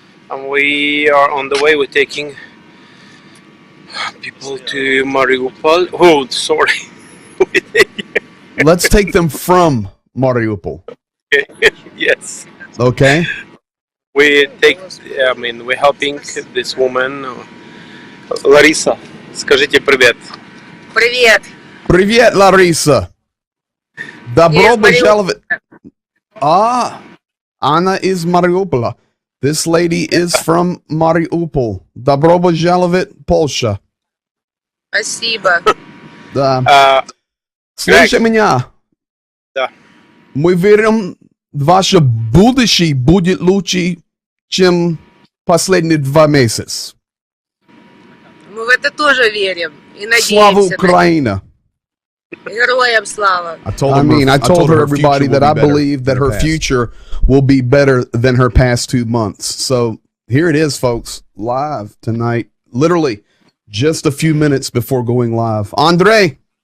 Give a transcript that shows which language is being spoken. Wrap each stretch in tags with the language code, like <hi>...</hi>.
<en>And we are on the way. We're taking people to Mariupol. Oh, sorry. Let's take them from Mariupol. Yes. Okay. We're helping this woman.</en> <ru>Larissa, скажите привет. Привет. Привет, Larissa. Добро пожаловать.</ru> <en>Anna is Mariupol. This lady is from Mariupol.</en> <ru>Добро пожаловать, Polsha. Спасибо. Да. Слушай меня. Да. Мы верим, ваше будущее будет лучше, чем последние 2 месяца. Мы в это тоже верим и надеемся. Слава Украина. Героям слава.</ru> <en>I told her everybody that I believe that her future will be better than her past 2 months. So here it is, folks, live tonight. Literally just a few minutes before going live. Andre.</en>